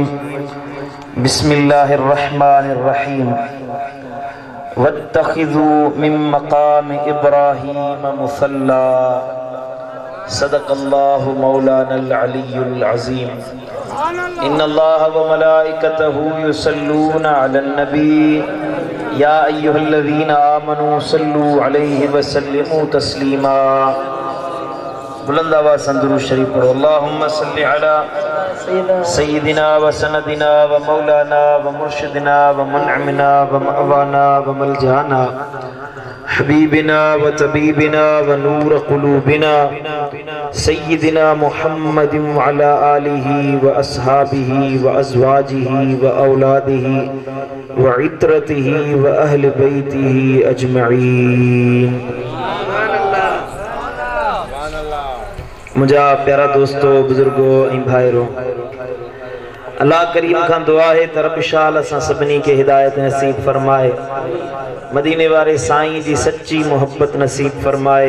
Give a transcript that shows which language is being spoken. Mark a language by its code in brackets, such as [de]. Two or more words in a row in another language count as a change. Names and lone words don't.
[ar] بسم الله الرحمن الرحيم. واتخذوا من مقام إبراهيم مصلى. صدق الله مولانا العلي العظيم. إن الله وملائكته يصلون على النبي يا أيها الذين آمنوا صلوا عليه وسلموا تسليما. [ur] بلند آواز سے درود شریف پڑھو. [ar] اللهم صل على سيدنا وسندنا ومولانا ومرشدنا ومنعمنا ومأوانا وملجأنا حبيبنا وطبيبنا ونور قلوبنا سيدنا محمد وعلى آله وأصحابه وأزواجه وأولاده وعترته وأهل بيته أجمعين. [sd] मुझा प्यारा दोस्तों, बुजुर्गो ऐं भाइरो, अल्लाह करीम खां दुआ है त रब शाल असां सभिनी खे हिदायत नसीब फरमाए, मदीने वारे साईं जी सच्ची मोहब्बत नसीब फरमाए।